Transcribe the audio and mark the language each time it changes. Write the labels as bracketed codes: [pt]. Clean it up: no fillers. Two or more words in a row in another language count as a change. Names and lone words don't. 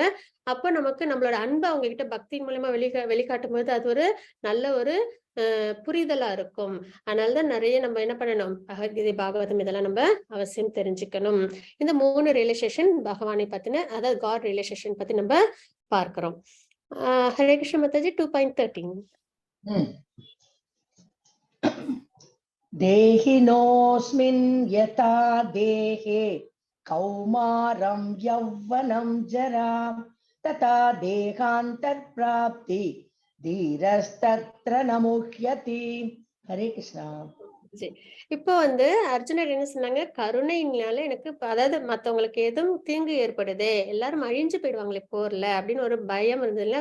[ta] அப்ப நமக்கு நம்மளோட அன்பை அவங்க கிட்ட பக்தியின் மூலமா வெளிக்காட்டும் போது அது ஒரு நல்ல ஒரு புரிதலா இருக்கும். அதனாலதான் நிறைய நம்ம என்ன பண்ணணும்? பகவத்கீதை, பாகவதம் இதெல்லாம் நம்ம அவசியம் தெரிஞ்சுக்கணும். இந்த 3 ரிலேஷேஷன் பகவானை பத்தின, அதாவது [en] god relation [ta] பத்தி நம்ம பார்க்கிறோம். ஹரே கிருஷ்ண மாதாஜி. 2.13 [sa] देहिनोऽस्मिन् यथा देहे कौमारं यौवनं जरा तथा देहान्तर प्राप्तिः धीरस्तत्र न मुह्यति. [ta] ஹரே கிருஷ்ணா. இப்போ வந்து அர்ஜுனர் என்ன சொன்னாங்க? கருணையினால எனக்கு, அதாவது மத்தவங்களுக்கு எதுவும் தீங்கு ஏற்படுதே, எல்லாரும் அழிஞ்சு போயிடுவாங்களே போர்ல அப்படின்னு ஒரு பயம் இருந்தது இல்ல?